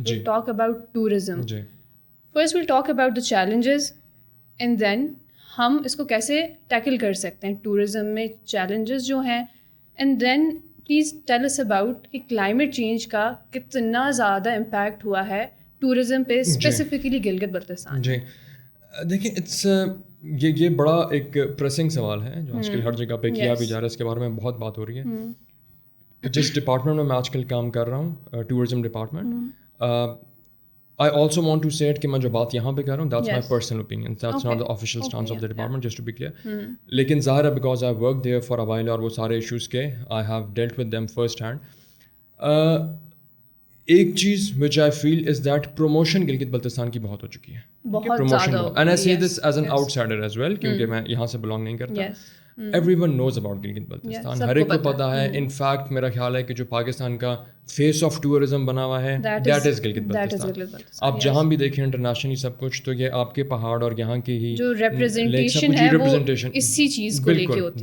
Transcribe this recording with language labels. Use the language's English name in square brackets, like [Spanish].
[English] Talk about tourism. First we'll talk about the challenges and then [Urdu] ہم اس کو کیسے tackle کر سکتے ہیں ٹورزم میں چیلنجز جو ہیں, and then [English] please tell us about [Urdu] کہ کلائمیٹ چینج کا کتنا زیادہ امپیکٹ ہوا ہے ٹورزم پہ اسپیسیفکلی گلگت بلتستان. جی دیکھیں, اٹس یہ بڑا ایک پریسنگ سوال ہے جو آج کل ہر جگہ پہ کیا بھی جا رہا ہے, اس کے بارے میں بہت بات ہو رہی ہے. جس ڈپارٹمنٹ میں آج کل کام کر رہا ہوں, tourism department, [English] I also want to say it [Urdu] کہ میں جو بات یہاں پہ کر رہا ہوں [English] that's my personal opinion, that's not the official stance of the department, just to be clear. [Urdu] لیکن ظاہر ہے [English] because I worked there for a while [Urdu] اور وہ سارے ایشوز کے [English] I have dealt with them first hand. [Urdu] ایک چیز [English] which I feel is that promotion [Urdu] Gilgit Baltistan کی بہت ہو چکی ہے. [English] Promotion, and I say this as an outsider as well [Urdu] کیونکہ میں یہاں سے belong نہیں کرتا. [English] Everyone knows about [Urdu] Gilgit Baltistan, ہر ایک کو پتہ ہے. ان فیکٹ میرا خیال ہے کہ جو پاکستان کا فیس آف ٹورزم بنا ہوا ہے [English] That is Gilgit Baltistan. [Urdu] آپ جہاں بھی دیکھیں انٹرنیشنلی سب کچھ, تو یہ آپ کے پہاڑ اور یہاں کی ہی جو ریپرزنٹیشن ہے وہ اسی چیز کو لے کے ہوتی ہے.